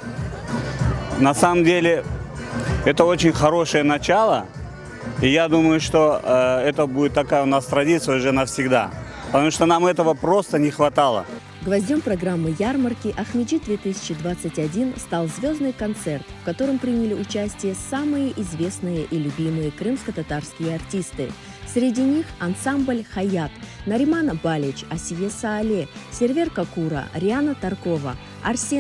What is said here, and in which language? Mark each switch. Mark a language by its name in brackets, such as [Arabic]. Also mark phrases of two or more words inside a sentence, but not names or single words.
[Russian] На самом деле, это очень хорошее начало, и я думаю, что это будет такая у нас традиция уже навсегда, потому что нам этого просто не хватало. Гвоздем программы ярмарки Ахмеджит-2021 стал звездный концерт, в котором приняли участие самые известные и любимые крымско-татарские артисты. Среди них ансамбль «Хаят», Нариман Балич, Асие Саале, Сервер Какура, Риана Таркова, Арсен